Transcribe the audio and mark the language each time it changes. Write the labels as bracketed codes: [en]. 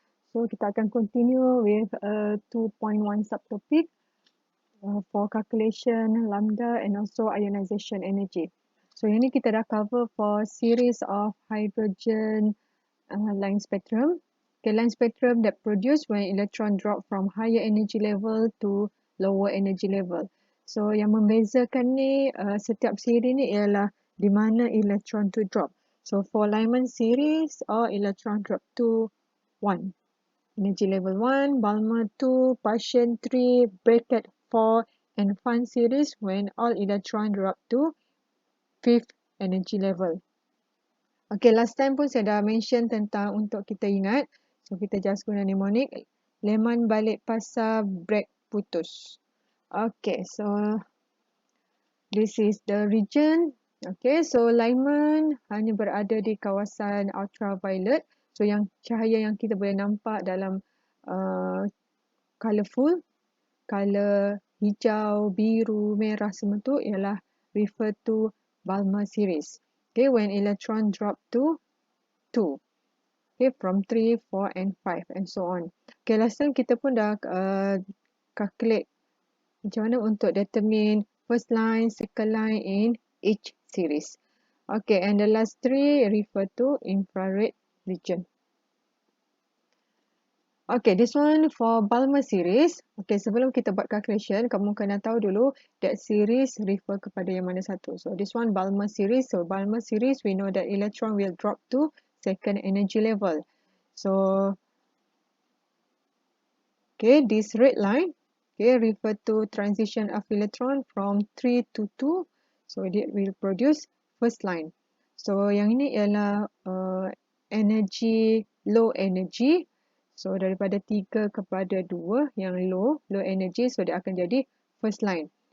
[ms] So kita akan [en] continue with 2.1 subtopic for calculation lambda and also ionization energy. So [ms] yang ni kita dah [en] cover for series of hydrogen line spectrum. Okay, line spectrum that produced when electron drop from higher energy level to lower energy level. [ms] So yang membezakan ni setiap siri ni ialah di mana electron [en] to drop. So for Lyman series or electron drop to 1. Energy level 1, Balmer 2, Paschen 3, bracket 4 and Fun series when all electron drop to 5th energy level. [ms] Okay, [en] last time [ms] pun saya dah mention tentang untuk kita ingat. So kita just guna mnemonic. Leman balik pasar, break putus. [en] Okay, so this is the region. [ms] Okay, so Lyman hanya berada di kawasan ultraviolet. So yang cahaya yang kita boleh nampak dalam colourful, colour hijau, biru, merah semua tu ialah [en] refer to [ms] Balmer series. [en] Okay, when electron drop to 2. Okay, from 3, 4 and 5 and so on. Okay, last time [ms] kita pun dah [en] calculate [ms] macam mana untuk [en] determine first line, second line in each series. Okay, and the last three refer to infrared region. Okay, this one for Balmer series. [ms] Okay, sebelum kita buat calculation, kamu kena tahu dulu [en] that series refer [ms] kepada yang mana satu. [en] So this one Balmer series. So Balmer series, we know that electron will drop to second energy level. So, okay, this red line, okay, refer to transition of electron from 3 to 2. So it will produce first line. [ms] So yang ini ialah energy, [en] low energy. [ms] So daripada 3 kepada 2 yang [en] low energy, [ms] so dia akan jadi [en] first line.